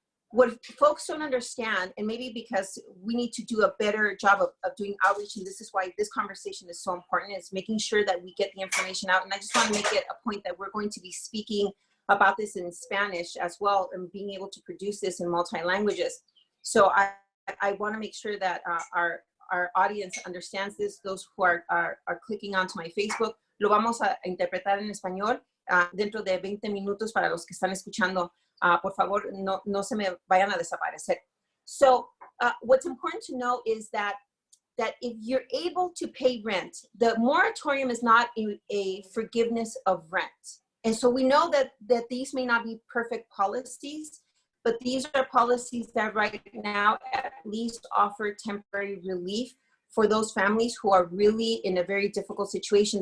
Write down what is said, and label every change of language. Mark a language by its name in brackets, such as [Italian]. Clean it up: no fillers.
[English] What folks don't understand, and maybe because we need to do a better job of doing outreach, and this is why this conversation is so important, is making sure that we get the information out. And I just want to make it a point that we're going to be speaking about this in Spanish as well, and being able to produce this in multi-languages. So I want to make sure that our audience understands this. Those who are clicking onto my Facebook, [Spanish] lo vamos a interpretar en español dentro de 20 minutos para los que están escuchando. Por favor, no se me vayan a desaparecer. [English] So what's important to know is that if you're able to pay rent, the moratorium is not a forgiveness of rent. And so we know that these may not be perfect policies, but these are policies that right now at least offer temporary relief for those families who are really in a very difficult situation.